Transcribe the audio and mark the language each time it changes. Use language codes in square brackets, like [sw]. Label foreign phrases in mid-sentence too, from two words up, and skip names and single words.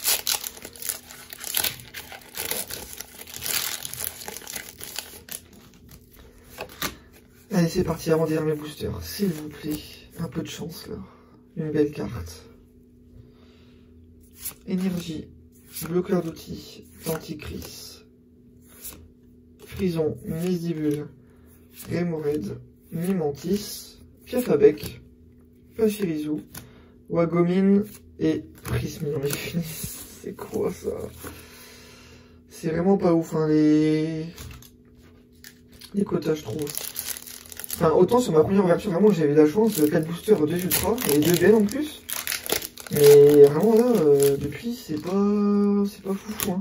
[fr] Allez, c'est parti, avant de dire mes boosters. S'il vous plaît, un peu de chance, là. Une belle carte. Énergie, bloqueur d'outils, Denticris, Frison, Misdibule, Remoraid, Mimantis, Piafabec, Pachirisu, Wagomine et Prismion. C'est quoi ça? C'est vraiment pas ouf, hein, les quotas, je trouve. Enfin, autant sur ma première ouverture, vraiment, j'avais la chance de 4 boosters, 2 ultras, et 2 belles en plus. Mais vraiment là, depuis, c'est pas fou, hein.